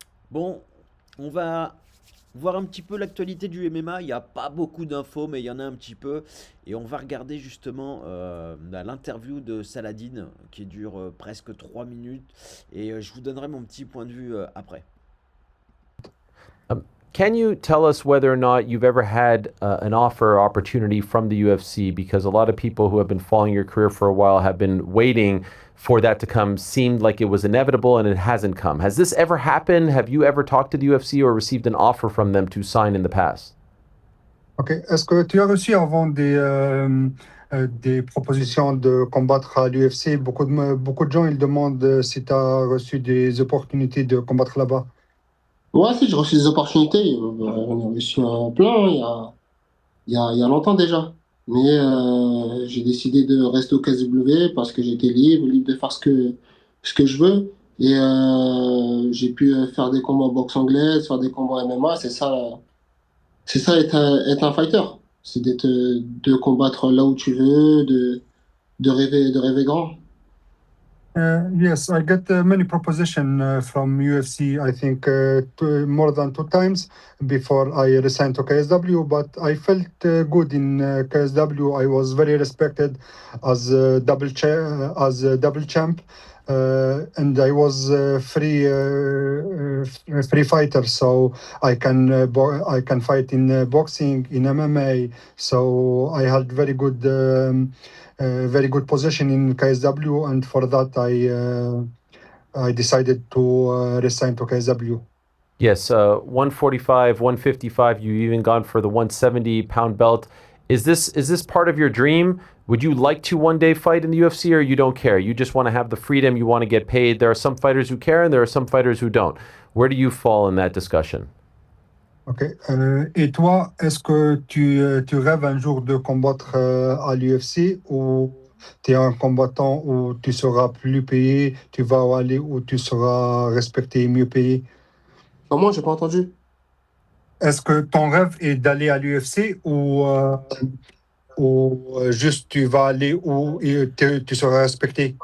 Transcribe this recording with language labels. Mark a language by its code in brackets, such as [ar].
[fr] Bon, on va voir un petit peu l'actualité du MMA. Il n'y a pas beaucoup d'infos, mais il y en a un petit peu. Et on va regarder justement l'interview de Saladin qui dure presque 3 minutes. Et je vous donnerai mon petit point de vue après. [en] Um, can you tell us whether or not you've ever had an offer or opportunity from the UFC? Because a lot of people who have been following your career for a while have been waiting for that to come. Seemed like it was inevitable and it hasn't come. Has this ever happened? Have you ever talked to the UFC or received an offer from them to sign in the past? Ok. [fr] Est-ce que tu as reçu avant des propositions de combattre à l'UFC? Beaucoup de gens ils demandent si tu as reçu des opportunités de combattre là-bas. Ouais, si, j'ai reçu des opportunités. J'en ai reçu plein, hein, il y a longtemps déjà. Mais j'ai décidé de rester au KSW parce que j'étais libre de faire ce que je veux. Et j'ai pu faire des combats en boxe anglaise, faire des combats MMA. C'est ça être un fighter. C'est de combattre là où tu veux, de rêver grand. [en] Yes, I got many proposition from UFC. I think more than two times before I resigned to KSW. But I felt good in KSW. I was very respected as as a double champ, and I was free fighter. So I can fight in boxing, in MMA. So I had very good position in KSW, and for that I decided to resign to KSW. Yes, 145, 155. You've even gone for the 170-pound belt. Is this part of your dream? Would you like to one day fight in the UFC, or you don't care? You just want to have the freedom. You want to get paid. There are some fighters who care, and there are some fighters who don't. Where do you fall in that discussion? Ok. [fr] Et toi, est-ce que tu rêves un jour de combattre à l'UFC, ou tu es un combattant où tu seras plus payé, tu vas aller où tu seras respecté et mieux payé? Comment? J'ai pas entendu. Est-ce que ton rêve est d'aller à l'UFC, ou juste tu vas aller où tu seras respecté?